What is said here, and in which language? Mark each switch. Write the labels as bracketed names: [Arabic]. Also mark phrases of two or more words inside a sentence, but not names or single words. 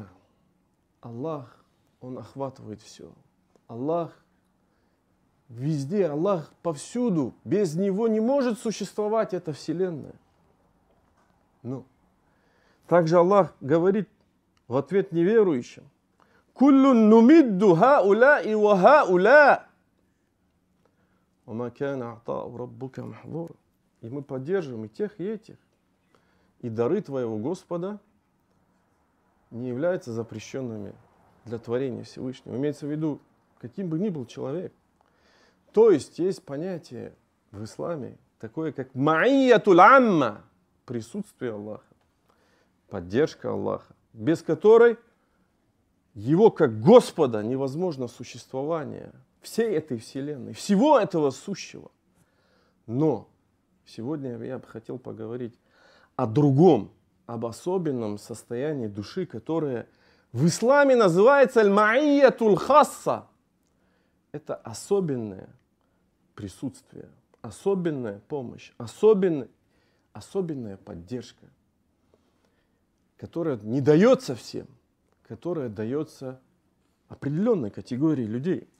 [Russian] Аллах, Он охватывает все. Аллах везде, Аллах повсюду. Без Него не может существовать эта вселенная. Но также Аллах говорит в ответ неверующим: [Arabic] كلا نمد هؤلاء وهؤلاء. وما كان عطاء ربك محظورا. [Russian] И мы поддерживаем и тех, и этих. И дары Твоего Господа не являются запрещенными для творения Всевышнего. Имеется в виду, каким бы ни был человек. То есть есть понятие в исламе, такое как [Arabic] المعية العامة, [Russian] присутствие Аллаха, поддержка Аллаха, без которой Его как Господа невозможно существование всей этой вселенной, всего этого сущего. Но сегодня я бы хотел поговорить о другом, об особенном состоянии души, которое в исламе называется [Arabic] المعية الخاصة. [Russian] Это особенное присутствие, особенная помощь, особенная поддержка, которая не дается всем, которая дается определенной категории людей.